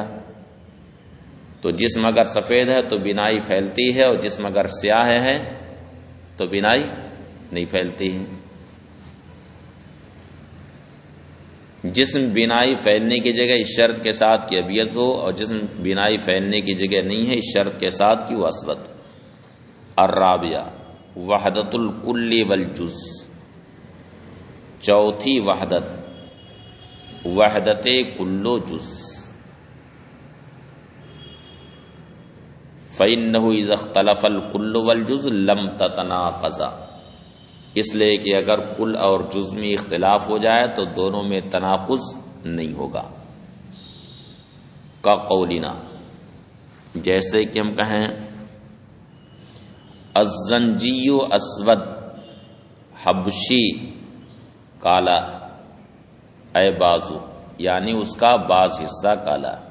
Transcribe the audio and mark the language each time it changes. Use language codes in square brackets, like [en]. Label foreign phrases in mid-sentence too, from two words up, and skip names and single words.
[ur] تو جسم اگر سفید ہے تو بینائی پھیلتی ہے، اور جسم اگر سیاہ ہے تو بینائی نہیں پھیلتی ہے۔ جسم بینائی پھیلنے کی جگہ اس شرط کے ساتھ کہ ابیض ہو، اور جسم بینائی پھیلنے کی جگہ نہیں ہے اس شرط کے ساتھ کہ وہ اسود۔ [ar] الرابعہ وحدت الکل والجز، [ur] چوتھی وحدت وحدت کل و جز۔ [ar] فإنه إذا اختلف الكل والجز لم تتناقضا، [ur] اس لیے کہ اگر کل اور جز میں اختلاف ہو جائے تو دونوں میں تناقض نہیں ہوگا۔ [ar] کا قولنا، [ur] جیسے کہ ہم کہیں [ar] الزنجی اسود، [ur] حبشی کالا، اے بازو، یعنی اس کا بعض حصہ کالا.